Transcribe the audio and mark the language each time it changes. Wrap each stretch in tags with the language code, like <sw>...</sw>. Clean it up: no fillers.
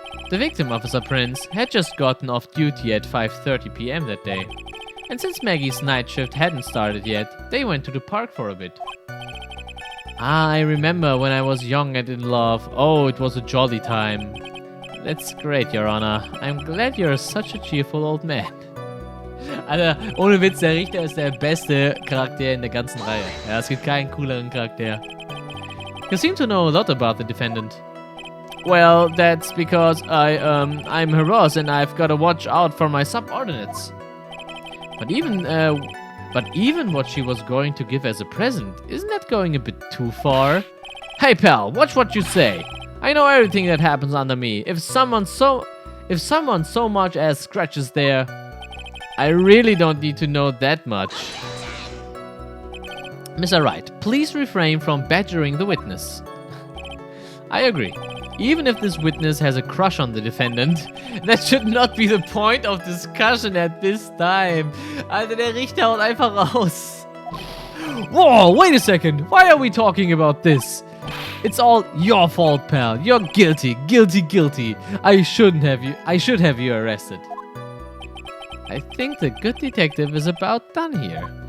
<en>The victim, Officer Prince, had just gotten off duty at 5:30 p.m. that day. And since Maggie's night shift hadn't started yet, they went to the park for a bit. Ah, I remember when I was young and in love. Oh, it was a jolly time. That's great, Your Honor. I'm glad you're such a cheerful old man.</en> <de>Alter, ohne Witz, der Richter ist der beste Charakter in der ganzen Reihe. Ja, es gibt keinen cooleren Charakter.</de> <en>You seem to know a lot about the defendant. Well, that's because I'm her boss and I've got to watch out for my subordinates. But even what she was going to give as a present, isn't that going a bit too far? Hey pal, watch what you say. I know everything that happens under me. If someone so much as scratches there, I really don't need to know that much. Mr. Wright, please refrain from badgering the witness. I agree. Even if this witness has a crush on the defendant, that should not be the point of discussion at this time.</en> <de>Alter, der Richter haut einfach raus.</de> <en>Whoa, wait a second. Why are we talking about this? It's all your fault, pal. You're guilty, guilty, guilty. I should have you arrested. I think the good detective is about done here.</en>